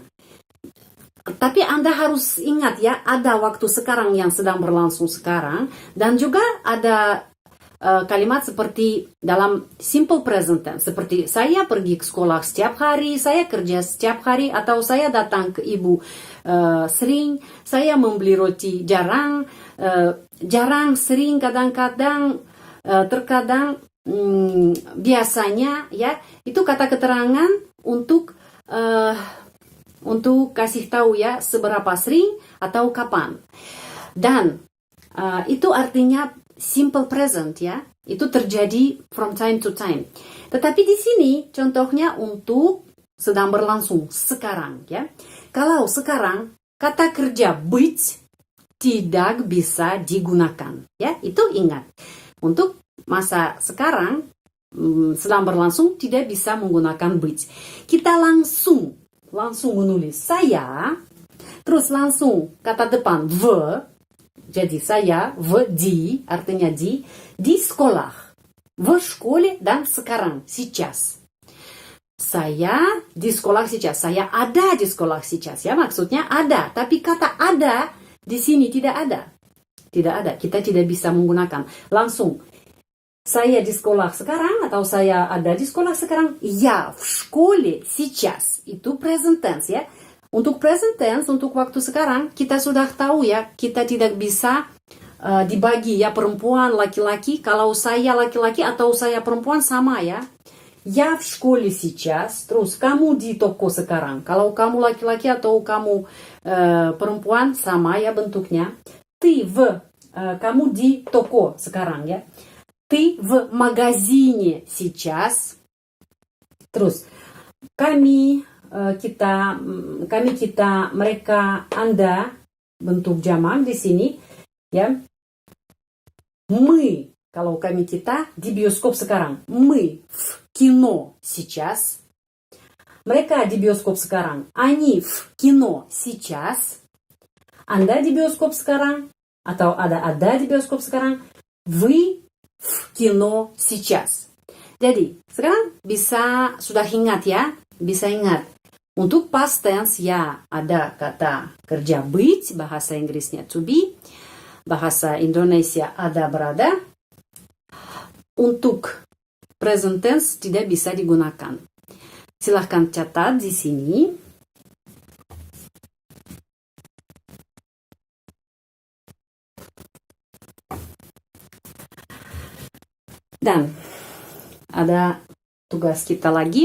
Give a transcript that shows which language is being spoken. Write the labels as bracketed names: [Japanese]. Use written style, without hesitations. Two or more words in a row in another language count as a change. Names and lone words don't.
[Indonesian] Tapi Anda harus ingat ya, ada waktu sekarang yang sedang berlangsung sekarang, dan juga ada kalimat seperti dalam [English] simple present tense, [Indonesian] seperti saya pergi ke sekolah setiap hari, saya kerja setiap hari, atau saya datang ke ibu sering, saya membeli roti jarang, sering, kadang-kadang, terkadang, biasanya ya. Itu kata keterangan untuk kasih tahu ya seberapa sering atau kapan. Dan itu artinya [English] simple present [Indonesian] ya, itu terjadi [English] from time to time. [Indonesian] Tetapi di sini contohnya untuk sedang berlangsung sekarang ya. Kalau sekarang kata kerja быть tidak bisa digunakan ya, itu ingat. Untuk masa sekarang sedang berlangsung tidak bisa menggunakan быть. Kita langsung menulis saya, terus langsung kata depan v. Jadi saya, di, artinya di sekolah. [Russian] В школе [Indonesian] dan sekarang, сейчас. Saya di sekolah сейчас. Saya ada di sekolah сейчас. Ya, maksudnya ada. Tapi kata ada di sini tidak ada. Tidak ada. Kita tidak bisa menggunakan. Langsung. Saya di sekolah sekarang atau saya ada di sekolah sekarang. [Russian] Я в школе сейчас. [Indonesian] Itu [English] present tense [Indonesian] ya. Untuk [English] present tense, [Indonesian] untuk waktu sekarang, kita sudah tahu ya, kita tidak bisa dibagi ya, perempuan, laki-laki. Kalau saya laki-laki atau saya perempuan sama ya. [Russian] Я в школе сейчас, [Indonesian] terus kamu di toko sekarang. Kalau kamu laki-laki atau kamu perempuan, sama ya bentuknya. [Russian] Ты в, [Indonesian] kamu di toko sekarang ya. [Russian] Ты в магазине сейчас. [Indonesian] Terus, kami, kita, mereka, Anda, bentuk jamak di sini. Ya. Мы, kalau kami kita di bioskop sekarang. [Russian] Мы в кино сейчас. [Indonesian] Mereka di bioskop sekarang. [Russian] Они в кино сейчас. [Indonesian] Anda di bioskop sekarang. Atau ada di bioskop sekarang. [Russian] Вы в кино сейчас. [Indonesian] Jadi, sekarang sudah ingat ya. Bisa ingat. Untuk [English] past tense [Indonesian] ya ada kata kerja быть, bahasa Inggrisnya [English] to be, [Indonesian] bahasa Indonesia ada berada. Untuk present tense tidak bisa digunakan. Silahkan catat di sini. Dan ada tugas kita lagi.